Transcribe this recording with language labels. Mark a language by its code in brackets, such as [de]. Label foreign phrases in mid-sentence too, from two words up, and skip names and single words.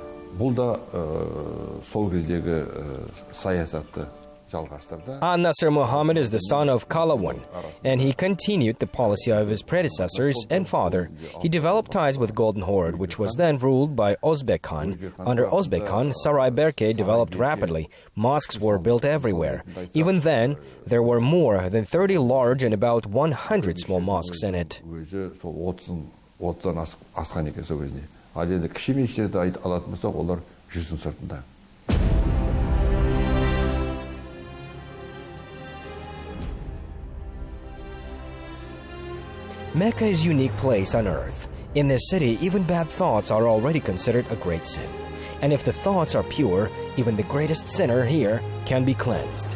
[kk] Бұл да сол кездегі саясатты жалғастырды. [en] An-Nasr Muhammad is the son of Kalawun, and he continued the policy of his predecessors and father. He developed ties with Golden Horde, which was then ruled by Ozbek Khan. Under Ozbek Khan, Saray Berke developed rapidly. Mosques were built everywhere. Even then, there were more than 30 large and about 100 small mosques in it. [kk] Өзі сол 30-дан асқан екен сол кезінде. Ал енді кіші мешіттерді алатын болсақ, олар 100-дің сыртында. [en] Mecca is a unique place on earth. In this city, even bad thoughts are already considered a great sin. And if the thoughts are pure, even the greatest sinner here can be cleansed.